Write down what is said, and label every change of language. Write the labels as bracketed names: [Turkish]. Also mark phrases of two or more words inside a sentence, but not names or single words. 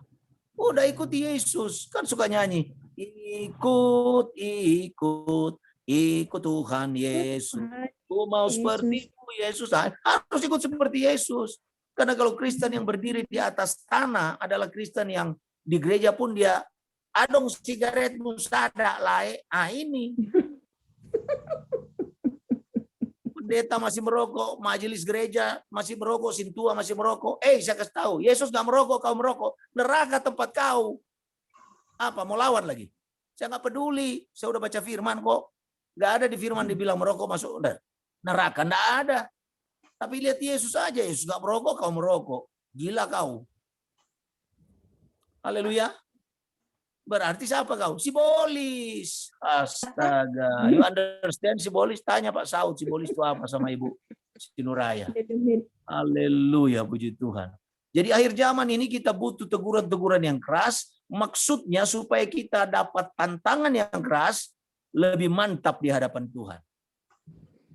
[Indonesian] Udah ikuti Yesus. Kan suka nyanyi. Ikut Tuhan Yesus. Ku mau seperti-Mu Yesus. Harus ikut seperti Yesus. Karena kalau Kristen yang berdiri di atas tanah adalah Kristen yang di gereja pun dia [Batak Toba] adong sigaret musada lae. [Indonesian] Ini. Pendeta masih merokok, majelis gereja masih merokok, sintua masih merokok. Saya kasih tahu, Yesus gak merokok, kau merokok. Neraka tempat kau. Apa, mau lawan lagi? Saya gak peduli, saya udah baca firman kok. Gak ada di firman dibilang merokok masuk neraka, gak ada. Tapi lihat Yesus aja, Yesus gak merokok, kau merokok. Gila kau. Haleluya. Berarti siapa kau? Sibolis. Astaga. [English] You understand Sibolis? [Indonesian] Tanya Pak Saud, Sibolis itu apa sama Ibu Sinuraya. Haleluya, puji Tuhan. Jadi akhir zaman ini kita butuh teguran-teguran yang keras. Maksudnya supaya kita dapat tantangan yang keras, lebih mantap di hadapan Tuhan.